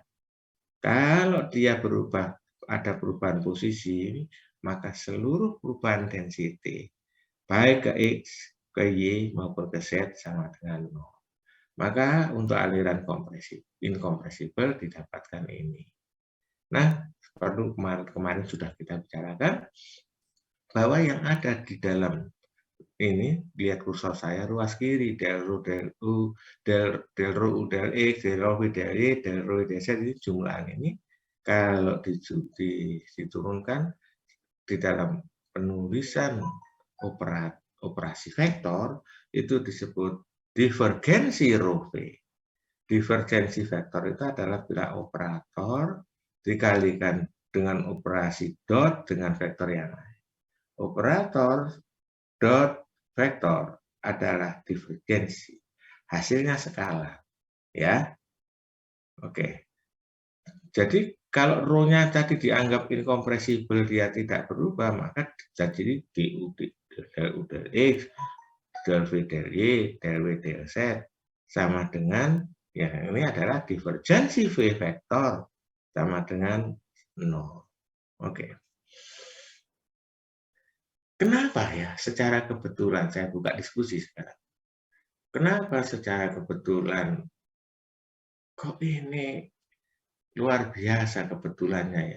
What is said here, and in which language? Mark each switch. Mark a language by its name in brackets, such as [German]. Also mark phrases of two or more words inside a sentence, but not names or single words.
[Indonesian] Kalau dia berubah, ada perubahan posisi, maka seluruh perubahan density baik ke X, ke Y maupun ke Z sama dengan 0. Maka untuk aliran incompressible didapatkan ini. Nah, perlu kemarin sudah kita bicarakan bahwa yang ada di dalam ini, lihat kursor saya, ruas kiri, del rho, del U, del rho U, del X, del rho V, del Y, del rho V, del Z, ini jumlahan ini kalau diturunkan di dalam penulisan operasi vektor itu disebut divergensi rho V. Divergensi vektor itu adalah bila operator dikalikan dengan operasi dot dengan vektor yang lain. Operator dot vektor adalah divergensi. Hasilnya skala. Ya. Oke. Jadi kalau rho-nya tadi dianggap incompressible, dia tidak berubah, maka jadi du del U del X, del V del Y, del W del Z sama dengan, ya ini adalah divergensi V vektor sama dengan 0. Oke. Kenapa ya secara kebetulan, saya buka diskusi sekarang. Kenapa secara kebetulan kok ini luar biasa kebetulannya ya?